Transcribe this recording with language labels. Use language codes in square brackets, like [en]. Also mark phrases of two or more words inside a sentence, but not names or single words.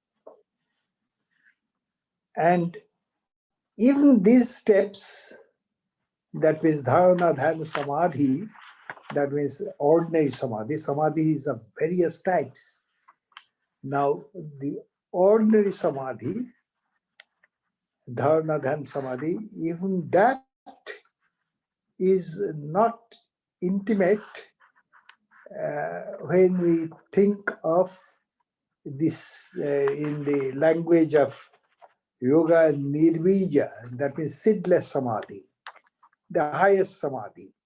[en] And even these steps, that means [sa] dharana, dhyana, samadhi, [en] that means ordinary samadhi. Samadhi is of various types. Now, the ordinary samadhi, [sa] dharana, dhyana, samadhi, [en] even that is not intimate when we think of this in the language of yoga, nirvija, that means seedless samadhi, the highest samadhi.